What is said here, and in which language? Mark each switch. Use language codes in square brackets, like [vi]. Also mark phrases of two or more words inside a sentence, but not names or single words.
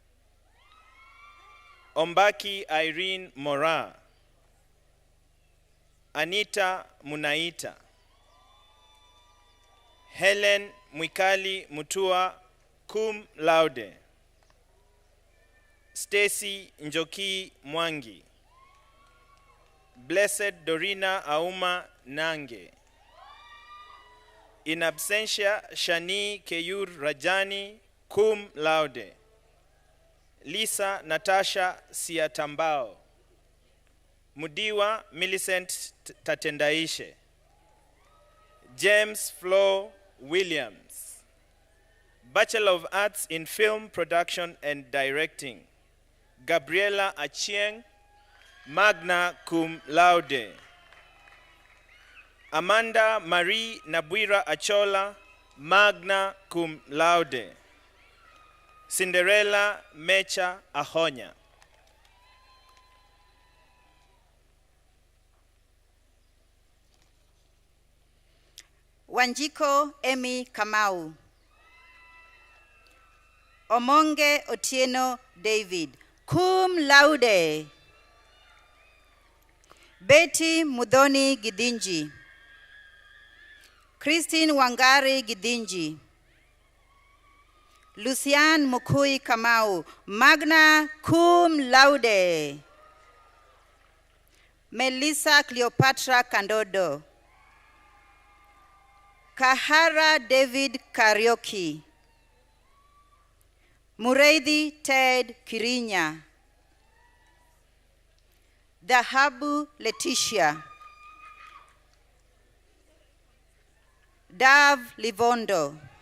[en] Ombaki Irene Mora, Anita Munaita, Helen Mwikali Mutua [la] cum laude, [en] Stacy Njoki Mwangi, Blessed Dorina Auma Nange, [la] in absentia [en] Shani Keyur Rajani [la] cum laude, [en] Lisa Natasha Siatambao, Mudiwa Millicent Tatendaishe, James Flo Williams, Bachelor of Arts in Film Production and Directing, Gabriela Achieng, [la] magna cum laude, [en] Amanda Marie Nabwira Achola, [la] magna cum laude, [en] Cinderella Mecha Ahonya. Wanjiko Emi Kamau. Omonge Otieno David, [la] cum laude. [en] Betty Mudhoni Gidinji. Christine Wangari Gidinji. Lucian Mukui Kamau, [la] magna cum laude. [en] Melissa Cleopatra Kandodo. Kahara David Karaoke. Mureithi Ted Kirinya. Dahabu Leticia. Dav Livondo.